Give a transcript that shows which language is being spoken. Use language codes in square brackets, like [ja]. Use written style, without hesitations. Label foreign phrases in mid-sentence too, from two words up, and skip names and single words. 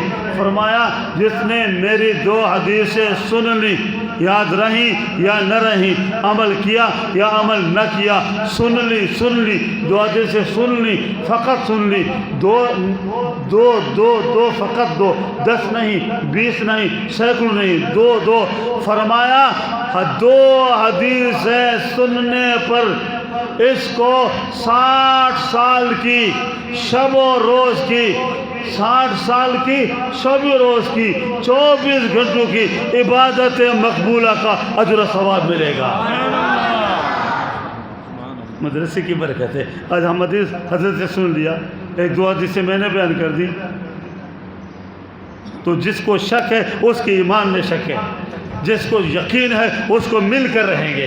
[ur] فرمایا جس نے میری 2 حدیثیں سن لی، یاد رہیں یا نہ رہیں، عمل کیا یا عمل نہ کیا، سن لی 2 حدیثیں سن لی، فقط سن لی، 2 فقط 2، 10 نہیں، 20 نہیں، سینکڑوں نہیں، 2۔ فرمایا 2 حدیثیں سننے پر اس کو 60 سال کی شب و روز کی، 60 سال کی شب و روز کی، 24 گھنٹوں کی عبادت مقبولہ کا اجر و ثواب ملے گا۔ مدرسے کی برکت ہے۔ آج ہم حدیث حضرت سے سن لیا، 1-2 حدیثیں میں نے بیان کر دی، تو جس کو شک ہے اس کے ایمان میں شک ہے، جس کو یقین ہے اس کو مل کر رہیں گے۔